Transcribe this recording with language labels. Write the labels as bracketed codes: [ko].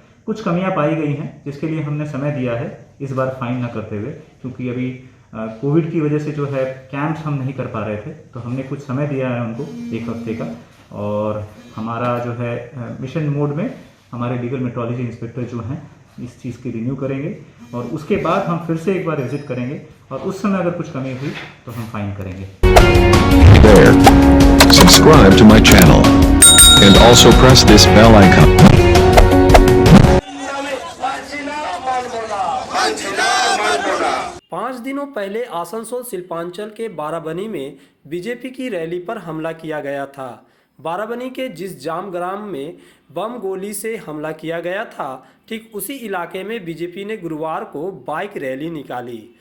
[hi] कुछ कमियां पाई गई हैं जिसके लिए हमने समय दिया है इस बार फाइन न करते हुए, क्योंकि अभी कोविड की वजह से जो है कैंप्स हम नहीं कर पा रहे थे, तो हमने कुछ समय दिया है उनको 1 हफ्ते का। और हमारा जो है मिशन मोड में हमारे लीगल मेट्रोलॉजी इंस्पेक्टर जो हैं इस चीज़ की रिन्यू करेंगे और उसके बाद हम फिर से एक बार विजिट करेंगे और उस समय अगर कुछ कमी हुई तो हम फाइन करेंगे। [en] Subscribe to my channel and also press this bell icon. [hi] 5 दिनों पहले आसनसोल शिल्पांचल के बाराबनी में बीजेपी की रैली पर हमला किया गया था। बाराबनी के जिस जाम ग्राम में बम गोली से हमला किया गया था, ठीक उसी इलाके में बीजेपी ने गुरुवार को बाइक रैली निकाली।